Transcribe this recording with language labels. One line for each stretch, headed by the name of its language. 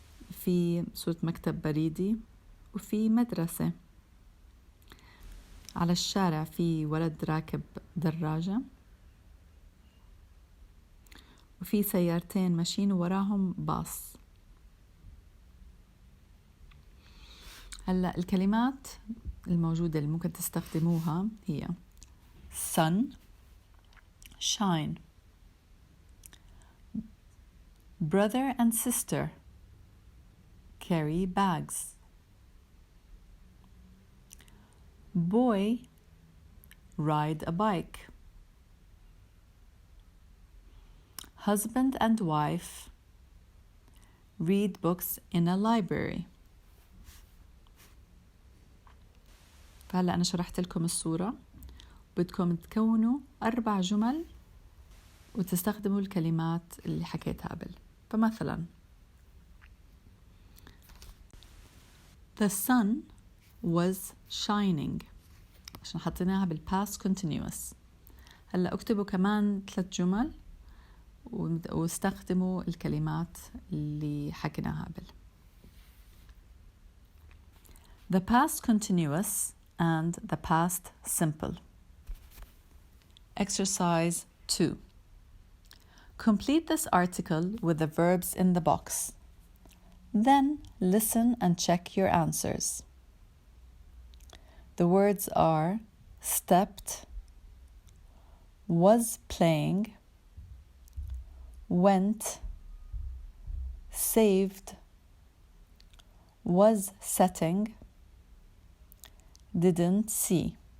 Arabic: في صورة مكتب بريدي، وفي مدرسة. على الشارع في ولد راكب دراجة، وفي سيارتين ماشيين وراهم باص. هلأ الكلمات الموجودة اللي ممكن تستخدموها هي
English: sun, shine, brother and sister, carry bags, boy, ride a bike, husband and wife, read books in a library.
Arabic: فهلأ أنا شرحت لكم الصورة، بدكم تكونوا 4 جمل وتستخدموا الكلمات اللي حكيتها قبل. فمثلا
English: The sun was shining،
Arabic: عشان حطيناها بالpast continuous. هلأ اكتبوا كمان 3 جمل واستخدموا الكلمات اللي حكيناها قبل.
English: The past continuous and the past simple. Exercise 2. Complete this article with the verbs in the box. Then listen and check your answers. The words are stepped, was playing, went, saved, was setting, didn't see.